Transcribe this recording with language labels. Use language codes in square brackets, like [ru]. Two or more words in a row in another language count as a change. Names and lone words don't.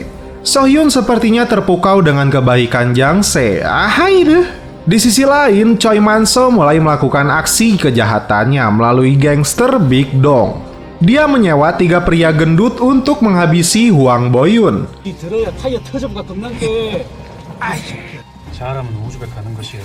[id] So Hyun sepertinya terpukau dengan kebaikan Jang Se. Ahai deh. Di sisi lain, Choi Man-so mulai melakukan aksi kejahatannya melalui gangster Big Dong. Dia menyewa 3 pria gendut untuk menghabisi Huang Bo-yun. [ko] 잘하면 우즈벡 가는 것이야.